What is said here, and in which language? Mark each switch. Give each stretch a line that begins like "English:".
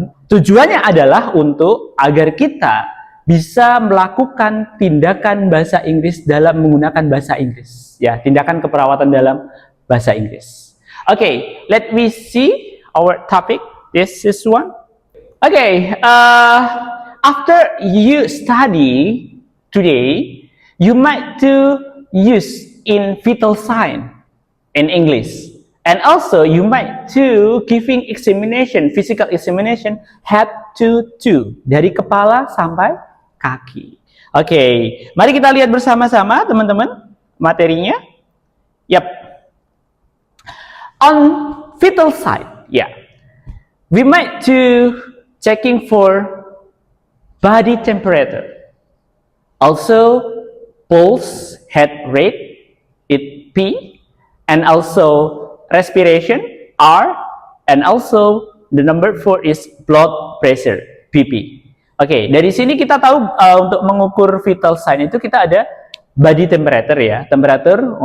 Indonesian: Tujuannya adalah untuk agar kita bisa melakukan tindakan bahasa Inggris dalam menggunakan bahasa Inggris. Ya, tindakan keperawatan dalam bahasa Inggris.
English: Okay, let me see our topic. This is one. Okay, after you study today, you might to use in vital sign in English. And also you might to giving examination, physical examination head to toe,
Indonesian: dari kepala sampai kaki. Oke, mari kita lihat bersama-sama teman-teman. materinya?
English: Yep. On fetal side, yeah, we might do checking for body temperature, also pulse, heart rate, it P, and also respiration R, and also the number 4 is blood pressure BP.
Indonesian: Oke, dari sini kita tahu untuk mengukur vital sign itu kita ada body temperature ya, temperature.